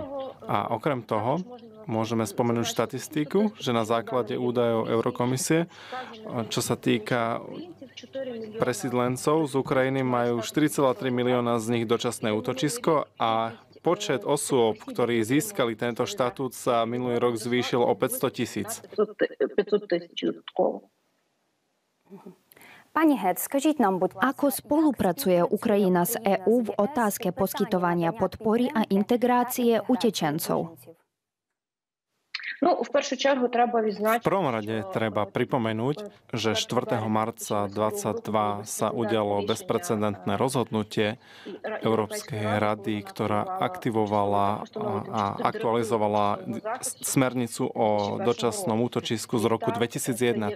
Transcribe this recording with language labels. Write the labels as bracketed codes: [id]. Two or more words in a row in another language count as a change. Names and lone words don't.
[sk] A okrem toho môžeme spomenúť štatistiku, že na základe údajov Eurokomisie, čo sa týka presídlencov z Ukrajiny, majú 4,3 milióna z nich dočasné útočisko a počet osôb, ktorí získali tento štatút, sa minulý rok zvýšil o 500 000. 500 000. Pani Hec, [uk] skажіть нам, будь ласка, [sk] Ako spolupracuje Ukrajina s EÚ v otázke poskytovania podpory a integrácie utečencov? [uk] Ну, в першу чергу треба [sk] V [uk] відзначити, [sk] prvom rade treba pripomenúť, že 4. marca 2022 sa udialo bezprecedentné rozhodnutie Európskej rady, ktorá aktivovala a aktualizovala smernicu o dočasnom útočisku z roku 2001.